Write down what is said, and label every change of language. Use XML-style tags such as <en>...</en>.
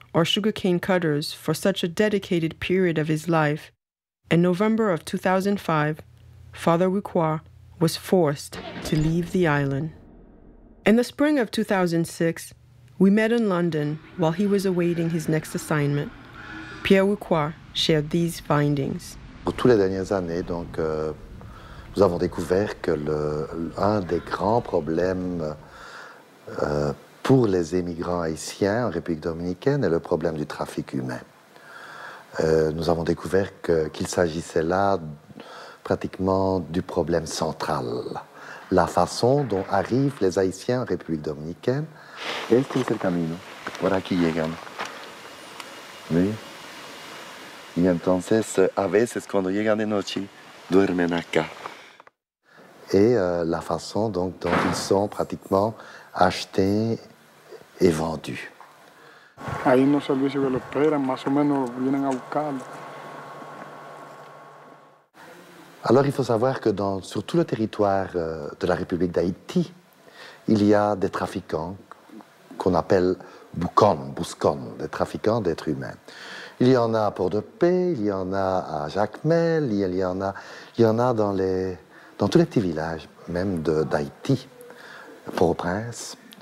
<en>or sugarcane cutters for such a dedicated period of his life, in November of 2005, Father Wikwa was forced to leave the island. In the spring of 2006, we met in London while he was awaiting his next assignment. Pierre Wikwa shared these findings.</en> <fr>Pour toutes les dernières années, donc, nous avons découvert que un des grands problèmes pour les émigrants haïtiens en République dominicaine est le problème du trafic humain. Nous avons découvert qu'il s'agissait là pratiquement du problème central. La façon dont arrivent les Haïtiens en République dominicaine.</fr> <es>Este es el camino. Por aquí llegan. ¿Sí? Y entonces, a veces, cuando llegan de noche, duermen acá.</es> <fr>Et la façon donc, dont ils sont pratiquement achetés et vendus.</fr> <es>Hay unos servicios que lo esperan, más o menos vienen a buscarlo.</es> <fr>Alors il faut savoir que sur tout le territoire de la République d'Haïti, il y a des trafiquants qu'on appelle bouscons, des trafiquants d'êtres humains. Il y en a à Port-de-Paix, il y en a à Jacmel, il y en a dans tous les petits villages, même d'Haïti, Port-au-Prince.</fr>